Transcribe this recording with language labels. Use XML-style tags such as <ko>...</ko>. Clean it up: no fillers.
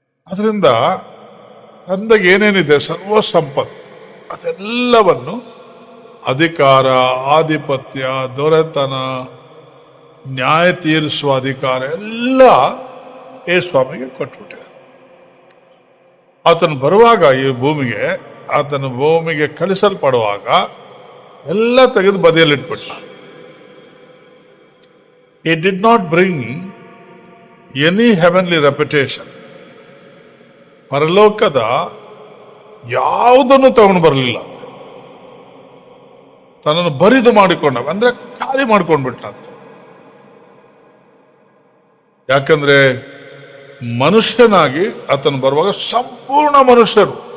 <kn>ಅದರಿಂದ ತಂದೆಗೆ ಏನೇನಿದೆ ಸರ್ವ ಸಂಪತ್ತು, ಅದೆಲ್ಲವನ್ನು ಅಧಿಕಾರ, ಆಧಿಪತ್ಯ, ದೊರೆತನ, ನ್ಯಾಯ ತೀರಿಸುವ ಅಧಿಕಾರ ಎಲ್ಲ ಯೇಸು ಸ್ವಾಮಿಗೆ ಕೊಟ್ಬಿಟ್ಟಿದ್ದಾರೆ. ಆತನು ಬರುವಾಗ ಆತನು ಭೂಮಿಗೆ ಕಳಿಸಲ್ಪಡುವಾಗ ಎಲ್ಲ ತೆಗೆದು ಬದಿಯಲ್ಲಿಟ್ಬಿಟ್ಟ.</kn> <en>He did not bring any heavenly reputation.</en> <kn>ಪರಲೋಕದ ಯಾವುದನ್ನು ತಗೊಂಡು ಬರಲಿಲ್ಲ ಅಂತ, ತನ್ನನ್ನು ಬರಿದು ಮಾಡಿಕೊಂಡ, ಅಂದ್ರೆ ಖಾಲಿ ಮಾಡ್ಕೊಂಡ್ಬಿಟ್ಟ ಅಂತ. ಯಾಕಂದ್ರೆ ಮನುಷ್ಯನಾಗಿ ಆತನು ಬರುವಾಗ ಸಂಪೂರ್ಣ ಮನುಷ್ಯರು.</kn>